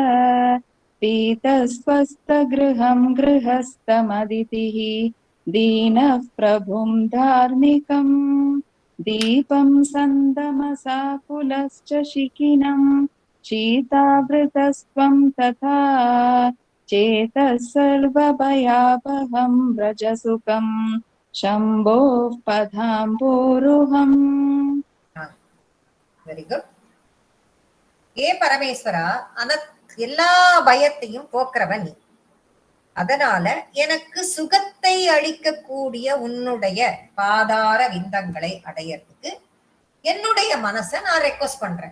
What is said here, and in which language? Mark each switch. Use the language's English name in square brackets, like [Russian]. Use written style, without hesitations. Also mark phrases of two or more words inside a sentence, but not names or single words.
[Sanskrit] पीतस्वस्तगृहं गृहस्थमदितिः दीनः प्रभुं धार्मिकम् दीपं सन्दमसाकुलश्च शिखिनम् शीतावृतस्त्वं तथा चेतः सर्वभयापहं व्रजसुखम् शम्भोः पदाम्बोरुहम्. [English] very good. [Tamil] ஏ பரமேஸ்வரா, எல்லா பயத்தையும் போக்குறவன் நீ. அதனால எனக்கு சுகத்தை அளிக்கக்கூடிய உன்னுடைய பாதார விந்தங்களை அடையறதுக்கு என்னுடைய மனசை நான் ரெக்வஸ்ட் பண்றேன்.